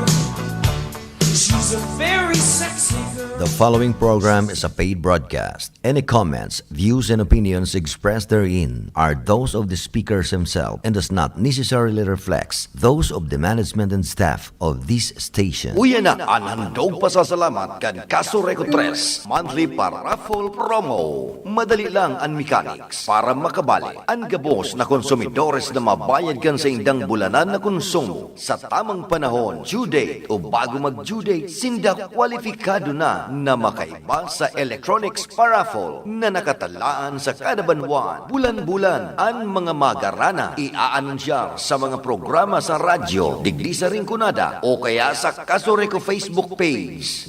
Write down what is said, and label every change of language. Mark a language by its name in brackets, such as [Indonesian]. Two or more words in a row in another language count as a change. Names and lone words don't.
[English] She's a very sexy girl. The following program is a paid broadcast. Any comments, views, and opinions expressed therein are those of the speakers himself and does not necessarily reflect those of the management and staff of this station. [Bikol] Uyan na ang handog pasasalamat kan Caso Reco 3 monthly paraffle promo. Madali lang ang mechanics para makabali ang gabos na konsumidores na mabayad kan sa indang bulanan na konsumo sa tamang panahon, [English] due date [Bikol] o bago mag-due date, sinda kwalifikado na makaiba sa electronics paraffle na nakatalaan sa kada banwan, bulan-bulan ang mga magarana i-aanunsyar sa mga programa sa radyo, digdi sa Rinconada o kaya sa Caso Reco Facebook page.